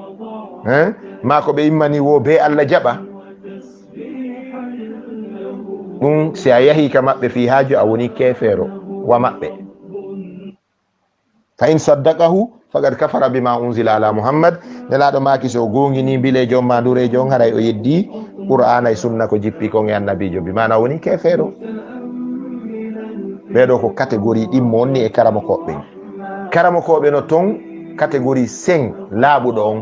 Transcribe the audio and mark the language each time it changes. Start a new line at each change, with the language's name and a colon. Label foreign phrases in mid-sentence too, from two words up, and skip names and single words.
Fula: ma ko ɓe immani wo be Allah jaɓa ɗum si a yahi ka maɓɓe fi haaju a woni kefeero wa maɓɓe.
Arabic: فإن صدقه فقد كفر بما أنزل على محمد.
Fula: nelaɗo maki so gongini bile jom ma durejo on haray o yeddi qur'ana e sunna ko jippi kon e annabijo bi mana woni kefeero. ɓeɗo ko catégorie ɗimmo onni e karama koɓɓe. karama koɓe no ton catégorie 5 laaɓuɗo on.